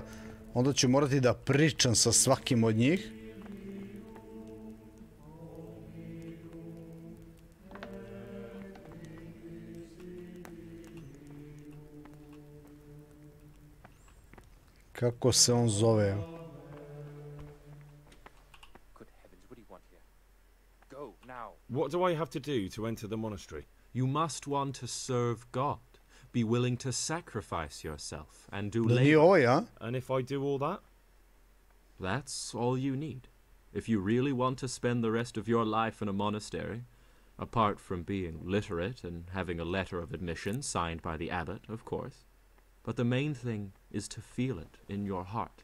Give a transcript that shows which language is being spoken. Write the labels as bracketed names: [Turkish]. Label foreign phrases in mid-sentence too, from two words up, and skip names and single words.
[Serbian] Onda ću morati da pričam sa svakim od njih. Kako se on zove? [English] Good heavens, what do you want here? Go, now. What do I have to do to enter the monastery? You must want to serve God. Be willing to sacrifice yourself and do [Serbian] Da nije ovo, ja? [English] And if I do all that? That's all you need. If you really want to spend the rest of your life in a monastery, apart from being literate and having a letter of admission signed by the abbot, of course. But the main thing is to feel it in your heart.